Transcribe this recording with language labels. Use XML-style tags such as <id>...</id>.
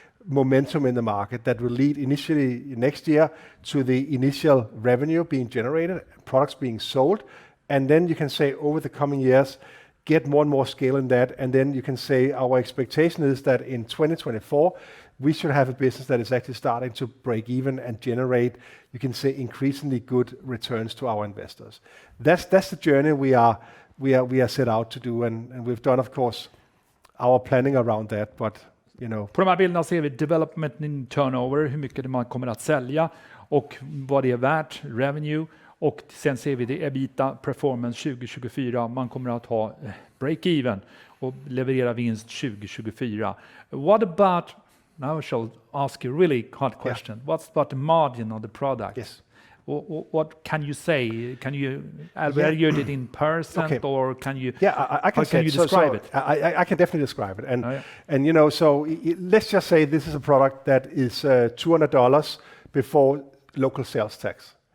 <en>momentum in the market that will lead initially next year to the initial revenue being generated, products being sold, and then you can say over the coming years, get more and more scale in that, and then you can say our expectation is that in 2024, we should have a business that is actually starting to break even and generate, you can say, increasingly good returns to our investors. That's the journey we are set out to do, and we've done, of course, our planning around that, but</en> <sv>På de här bilderna ser vi</sv> <en>development in turnover,</en> <sv>hur mycket man kommer att sälja och vad det är värt, revenue, och sen ser vi det EBITDA performance 2024. Man kommer att ha break-even och leverera vinst 2024.</sv> <en>What about, now I shall ask you a really hard question. What's about the margin of the product? Yes. What can you say? Can you evaluate it in percent, or can you? I can say. Can you describe it? I can definitely describe it. And so let's just say this is a product that is $200 before local sales tax.</en>